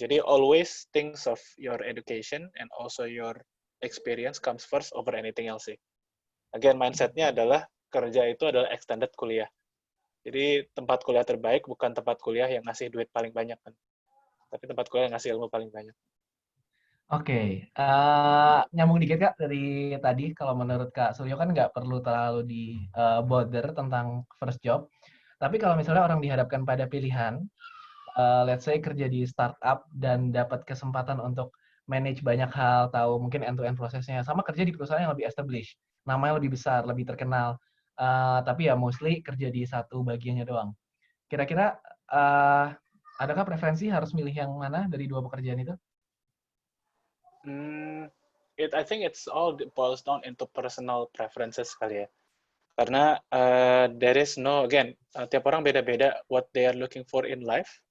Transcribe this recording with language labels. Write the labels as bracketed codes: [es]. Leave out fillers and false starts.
[id] Jadi [en] always think of your education and also your experience comes first over anything else [id] sih. [en] Again, [id] mindset-nya adalah kerja itu adalah extended kuliah. Jadi tempat kuliah terbaik bukan tempat kuliah yang ngasih duit paling banyak kan, tapi tempat kuliah yang ngasih ilmu paling banyak. Oke, nyambung dikit Kak dari tadi, kalau menurut Kak Suryo kan nggak perlu terlalu [en] di bother [id] tentang first job, tapi kalau misalnya orang dihadapkan pada pilihan, [en] let's say [id] kerja di startup dan dapat kesempatan untuk manage banyak hal, tahu mungkin [en] end-to-end [id] prosesnya, sama kerja di perusahaan yang lebih established, namanya lebih besar, lebih terkenal, tapi ya [en] mostly [id] kerja di satu bagiannya doang. Kira-kira adakah preferensi harus milih yang mana dari dua pekerjaan itu? [en] I think it's all boils down into personal preferences [id] kali ya. Karena [en] there is no, again, [id] tiap orang beda-beda [en] what they are looking for in life.